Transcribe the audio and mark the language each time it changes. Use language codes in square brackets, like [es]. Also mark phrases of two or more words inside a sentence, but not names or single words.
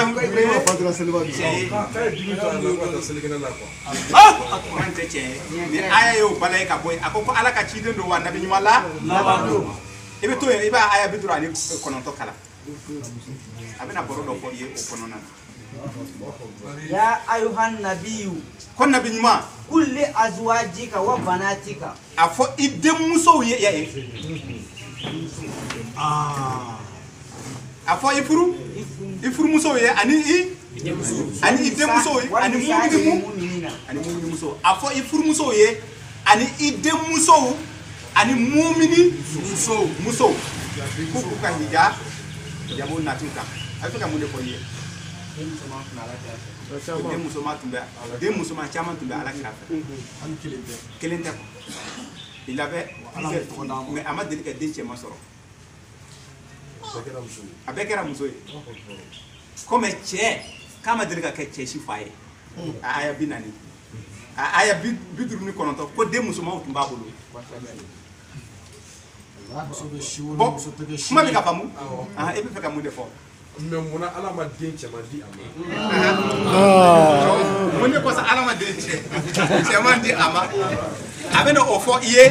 [bm] Fadra Selva cɛ kuran tɛ cɛ ni aya y'o bala ye ka bɔ yen a ko ala ka ciden don wa nabi ɲuman la i bɛ to yen i b'a aya 59 kalan a bɛna baro dɔ fɔ i ye o kɔnɔna na [ar] يا أيها النبي. [bm] Ko nabi ɲuman. [ar] قل لأزواجك وبناتك. [bm] A fɔ I denmusow ye ya ye. A fɔ I furumusow ye ani I denmusow ye ani mumini muso. A fɔ I furumusow ye ani I denmusow ani mumini muso. Ko k'u ka hijabo natu kan. A bɛ fɛ ka mun de fɔ I ye? Den musoman caman tun bɛ Ala kira fɛ. Kelen tɛ. [fr] Il avait [bm] mais a ma deli ka den cɛman sɔrɔ. A bɛɛ kɛra muso ye. Comme cɛ k'a ma deli ka kɛ cɛ si fa ye. A aya 40. A aya 59 ko den musomanw tun b'a bolo. Bon, kuma bɛ ka faamu? E bɛ fɛ ka mun de fɔ? Mais mun na Ala ma den cɛman di a ma? Mun de kɔsɔn Ala ma den cɛman di a ma? A bɛ na o fɔ I ye.